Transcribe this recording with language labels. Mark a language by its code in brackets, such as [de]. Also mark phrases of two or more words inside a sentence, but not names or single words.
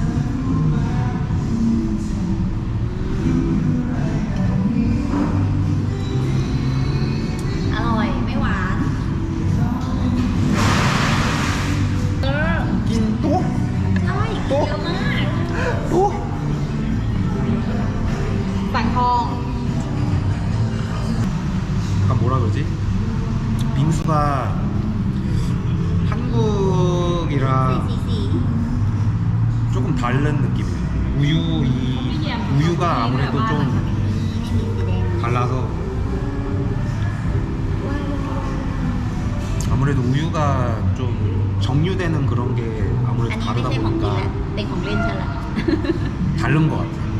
[th] อร่อยไม่หวานเออ 낀또? อร่อยเยอะมาก [ko] 또? [th] สังทอง [ko] 약간 뭐라 그러지? 빙수가 한국이랑 [th] สี [ko] 조금 다른 느낌이에요. 우유가 아무래도 좀 [th] ไม่มีสีแดง [ko] 달라서 아무래도 우유가 좀 정류되는 그런 게 [th] อั [ko] 아무래도 [th] นนี้ไม่ [ko] 다르다 [th] ใช่ของกิน [ko] 보니까 [th] แล้วเป็นของเล่นฉันละ [ko] 다른 것 같아요.